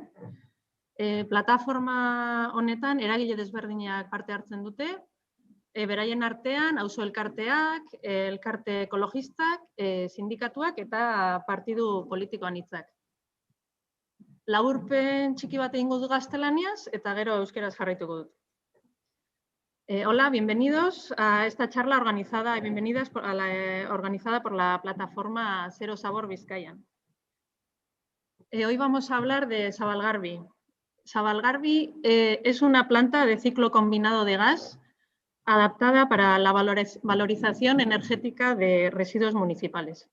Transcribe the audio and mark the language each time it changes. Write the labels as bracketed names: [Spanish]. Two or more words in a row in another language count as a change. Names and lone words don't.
[Basque] Plataforma honetan eragile desberdinak parte hartzen dute, beraien artean, auzo elkarteak, elkarte ekologistak, sindikatuak eta partidu politikoan hitzak. Laburpen txiki bat egingo du gaztelaniaz eta gero euskeraz jarraituko dut. [Spanish] Hola, bienvenidos a esta charla organizada por la plataforma Zero Zabor Bizkaian. Hoy vamos a hablar de Zabalgarbi. Zabalgarbi es una planta de ciclo combinado de gas adaptada para la valorización energética de residuos municipales.